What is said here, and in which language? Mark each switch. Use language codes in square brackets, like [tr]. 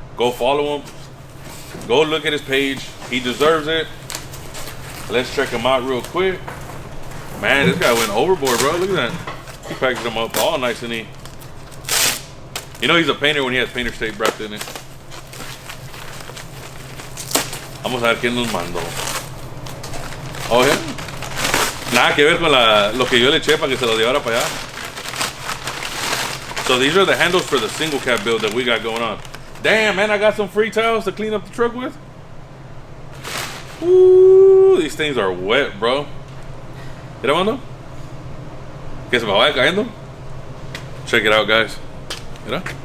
[en] Go follow him. Go look at his page. He deserves it. Let's check him out real quick. Man, this guy went overboard, bro. Look at that. He packaged them up all nice and neat. You know he's a painter when he has painter's tape wrapped in it. [es] Vamos a ver quién nos mandó. [en] Oh, yeah. [es] Nada que ver con lo que yo le eché para que se lo llevara para allá. [en] So these are the handles for the single cab build that we got going on. Damn, man, I got some free towels to clean up the truck with. Ooh, these things are wet, bro. [es] ¿Mira, mano? Que se me vaya cayendo. [en] Check it out, guys. [es] Mira.